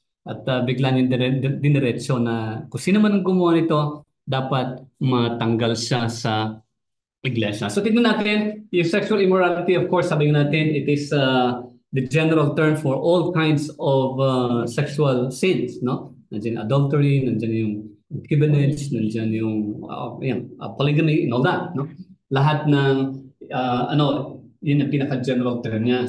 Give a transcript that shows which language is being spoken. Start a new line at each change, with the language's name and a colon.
Filipino: At bigla niyong diniretso na kung sino man ang gumawa nito, dapat matanggal siya sa iglesia.
English: So
Filipino: tignan natin, yung
English: sexual immorality, of course,
Filipino: sabi natin,
English: it is the general term for all kinds of sexual sins, no? Nandiyan adultery,
Filipino: nandiyan yung
English: concubinage, nandiyan yung polygamy and all that, no?
Filipino: Lahat ng yun ang pinaka-general term niya.